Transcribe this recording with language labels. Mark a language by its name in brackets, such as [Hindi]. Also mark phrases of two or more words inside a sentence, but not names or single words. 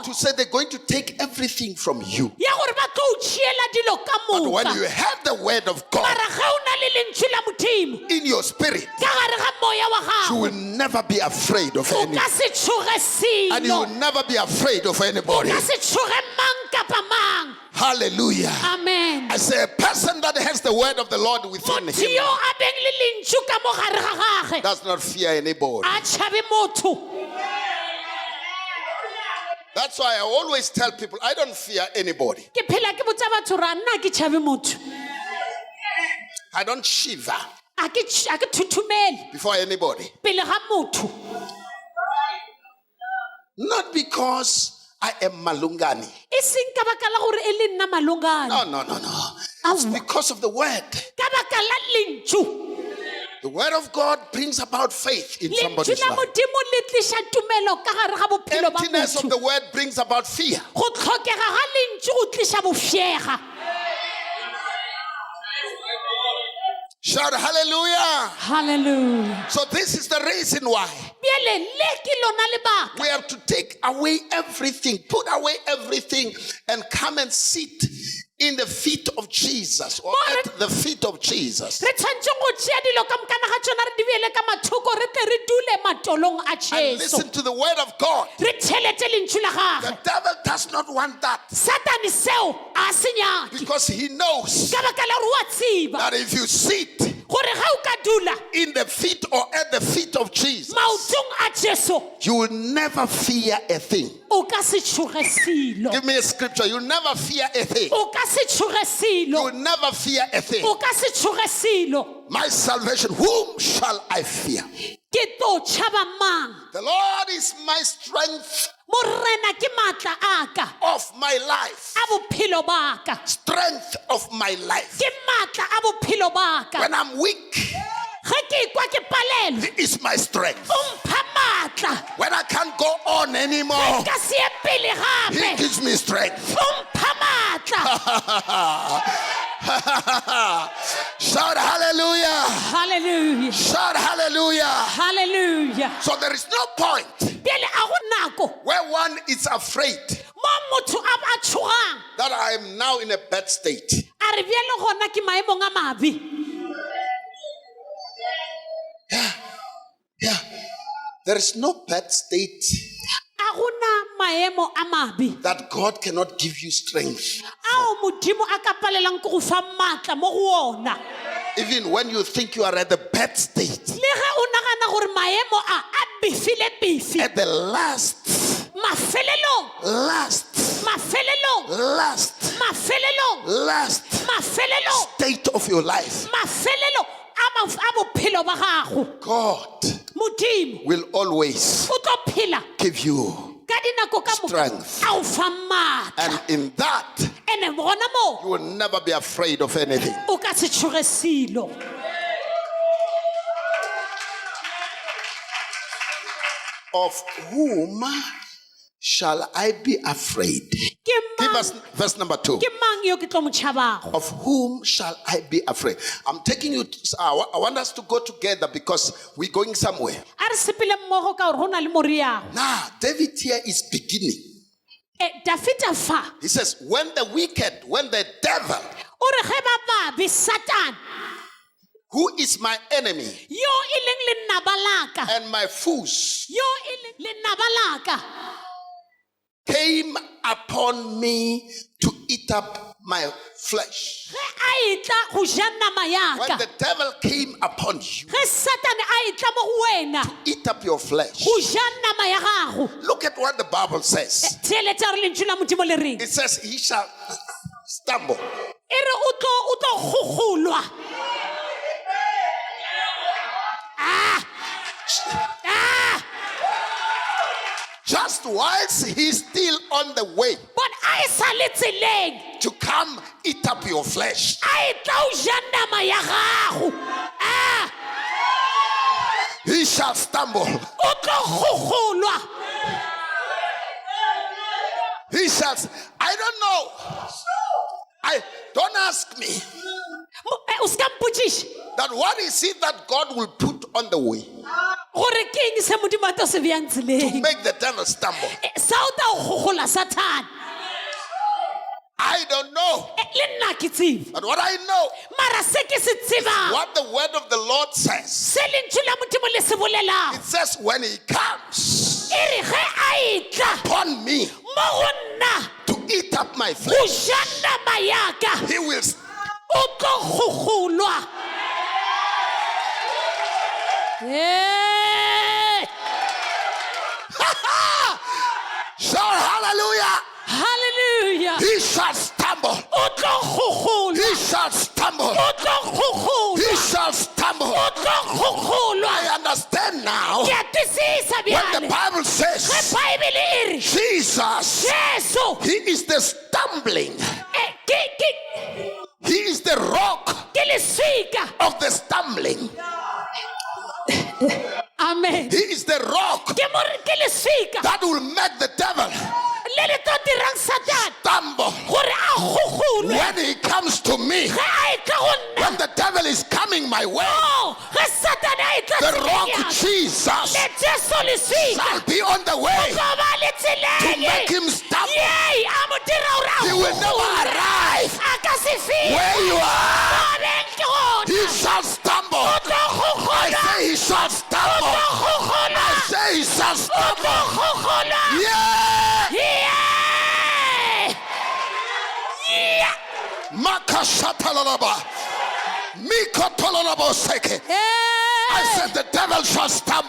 [English] to say they're going to take everything from you. [Northern Sotho] Ya gore ba tlo o tšeela dilo ka [English] But when you [Northern Sotho] moka. [English] have the word of God [Northern Sotho] Mara ge o na le lentšu la Modimo [English] in your spirit, [Northern Sotho] ka gare ga moya wa [English] you [Northern Sotho] gago, [English] will never be afraid of [Northern Sotho] o [English] anyone. [Northern Sotho] ka se tshoge [English] And you will [Northern Sotho] selo. [English] never be afraid of [Northern Sotho] O [English] anybody. [Northern Sotho] ka se tshoge mang kapa mang. [English] Hallelujah. Amen. I say a person that has the word of the Lord within [Northern Sotho] Motho [English] him [Northern Sotho] yo a beng le lentšu ka mo gare ga gage, [English] does not fear anybody. [Northern Sotho] a tšhabe motho. [English] That's why I always tell people I don't fear anybody. [Northern Sotho] Ke phela ke botsa batho ra nna ke tšhabe motho. [English] I don't shiver [Northern Sotho] A ke thuthumele [English] before anybody. [Northern Sotho] pele ga motho. [English] Not because I am Malungani. [Northern Sotho] E seng ka baka la gore e le nna malongane. [English] No. It's because of the word. [Northern Sotho] Ka baka la lentšu. [English] The word of God brings about faith in [Northern Sotho] Lentšu [English] somebody's [Northern Sotho] la [English] life. [Northern Sotho] Modimo le tliša tumelo ka gare ga bophelo ba [English] Emptiness of [Northern Sotho] motho. [English] the word brings about fear. [Northern Sotho] Go tlhokega ga lentšu go tliša bofiega. [English] Shout hallelujah. Hallelujah. So this is the reason why [Northern Sotho] Bjale le ke lona lebaka. [English] we have to take away everything, put away everything, and come and sit in the feet of Jesus or at the feet of Jesus. [Northern Sotho] Re tshwanetse go tšea dilo ka mokana ga tsona re di beele ka mathoko re tle re dule matolong a [English] And [Northern Sotho] Jesu. [English] listen to the word of God. [Northern Sotho] Re tšhelete lentšu la [English] The [Northern Sotho] gage. [English] devil does not want that [Northern Sotho] Satane seo a se nyake. [English] because he knows [Northern Sotho] Ka baka la gore o a tseba [English] that if you sit [Northern Sotho] gore ga o ka dula [English] in the feet or at the feet of Jesus, [Northern Sotho] maotong a Jesu, [English] you will never fear a thing. [Northern Sotho] o ka se tshoge selo. [English] Give me a scripture. You'll never fear a thing. [Northern Sotho] O ka se tshoge [English] You [Northern Sotho] selo. [English] will never fear a thing. [Northern Sotho] O ka se tshoge selo. [English] My salvation, whom shall I fear? [Northern Sotho] Ke tlo tšhaba mang? [English] The Lord is my strength [Northern Sotho] Morena ke maatla a ka [English] of my life. [Northern Sotho] a bophelo ba ka. [English] Strength of my life. [Northern Sotho] Ke maatla a bophelo ba ka. [English] When I'm weak, [Northern Sotho] Ge ke kwa ke palelwe, [English] He is my strength. [Northern Sotho] o mpha maatla. [English] When I can't go on anymore, [Northern Sotho] Ka se ye pele [English] He [Northern Sotho] gape, [English] gives me strength. [Northern Sotho] o mpha maatla. [English] Shout hallelujah. Hallelujah. Shout hallelujah. Hallelujah. So there is no point [Northern Sotho] Bjale a go nako [English] where one is afraid [Northern Sotho] mo motho a tshogang [English] that I am now in a bad state. [Northern Sotho] a re bjale gona ke maemong a mabe. [English] Yeah. There is no bad state [Northern Sotho] A gona maemo a mabe [English] that God cannot give you strength. [Northern Sotho] ao Modimo a ka palelang ke go fa maatla mo go ona. [English] Even when you think you are at the bad state, [Northern Sotho] Le ge o nagana gore maemo a befile befi, [English] at the last [Northern Sotho] mafelelong mafelelong mafelelong [English] state of your life, [Northern Sotho] mafelelo a bophelo ba gago [English] God [Northern Sotho] modimo [English] will always [Northern Sotho] o tlo phela [English] give you [Northern Sotho] ka dinako ka moka [English] strength. [Northern Sotho] a o fa maatla [English] And in that, [Northern Sotho] ene gona mo [English] you will never be afraid of anything. [Northern Sotho] o ka se tshoge selo [English] Of whom shall I be afraid? Give us verse number 2. [Northern Sotho] ke mang yo ke tlo mo tshabago [English] Of whom shall I be afraid? I'm taking you, I want us to go together because we're going somewhere. [Northern Sotho] a re sepele mmogo ka gore go na le moriago [English] Now, David here is beginning. [Northern Sotho] dafita fa [English] He says, when the wicked, when the devil, [Northern Sotho] o re ge ba babe satan [English] who is my enemy [Northern Sotho] yo e leng lennaba laka [English] and my foes, [Northern Sotho] yo e leng lennaba laka [English] came upon me to eat up my flesh. [Northern Sotho] ge a itla go ja nama [English] When [Northern Sotho] yaka [English] the devil came upon you, [Northern Sotho] ge satane a itla mo go wena [English] eat up your flesh. [Northern Sotho] go ja nama ya gago [English] Look at what the Bible says. [Northern Sotho] theeletsa re lentswe la modimo le reng [English] It says he shall stumble. [Northern Sotho] e re o tlo gogolwa [English] Just whilst he's still on the way [Northern Sotho] but a e sa le tseleng [English] to come eat up your flesh. [Northern Sotho] a itla o ja nama ya gago [English] He shall stumble. [Northern Sotho] o tlo gogolwa [English] He shall. I don't know. Don't ask me [Northern Sotho] o se ka mpotšiša [English] that what is it that God will put on the way [Northern Sotho] gore ke eng se modimo a tlo se bjang [English] to [Northern Sotho] tseleng [English] make the devil stumble. [Northern Sotho] sa o ta o gogola sathane [English] I don't know. [Northern Sotho] le nna ke tsebe [English] But what I know, [Northern Sotho] mara se ke se tsebang [English] what the word of the Lord says, [Northern Sotho] se lentswe la modimo le se bolelago [English] it says when he comes [Northern Sotho] e re ge a itla [English] upon me [Northern Sotho] mo go nna [English] to eat up my [Northern Sotho] go [English] flesh, [Northern Sotho] ja nama yaka [English] he will. [Northern Sotho] o tlo gogolwa [English] Shout hallelujah. hallelujah He shall stumble. [Northern Sotho] o tlo gogolwa [English] He shall stumble. [Northern Sotho] o tlo gogolwa [English] He shall stumble. [Northern Sotho] o tlo gogolwa [English] I understand now [Northern Sotho] ke a twisisa [English] when the [Northern Sotho] bjale [English] Bible [Northern Sotho] ge [English] says [Northern Sotho] baebele e re [English] Jesus, [Northern Sotho] jesu [English] he is the stumbling. [Northern Sotho] ke [English] He is the rock [Northern Sotho] leswika [English] of the stumbling. [Northern Sotho] amen [English] He is the rock [Northern Sotho] ke leswika [English] that will make the devil [Northern Sotho] le le tlo dirang satan [English] stumble. [Northern Sotho] gore a gogolwe [English] When he comes to me, [Northern Sotho] ge a etla go nna [English] when the devil is coming my way, [Northern Sotho] ge satane a etla [English] the rock [Northern Sotho] tseleng [English] Jesus [Northern Sotho] le jesu leswika [English] shall be on the way [Northern Sotho] go ba le [English] to [Northern Sotho] tseleng [English] make him stumble. [Northern Sotho] yei a mo dira gore a [English] He will never [Northern Sotho] gogolwe. [English] arrive [Northern Sotho] a ka se [English] where you are. [Northern Sotho] fibeng ke gona [English] He shall stumble. [Northern Sotho] o tlo [English] I [Northern Sotho] gogolwa [English] say he shall [Northern Sotho] o [English] stumble. [Northern Sotho] tlo gogolwa [English] I say he shall [Northern Sotho] o tlo [English] stumble. [Northern Sotho] gogolwa [English] Yeah. yeah Makashatalalaba. Mikotololabo seke. I said the devil shall stumble.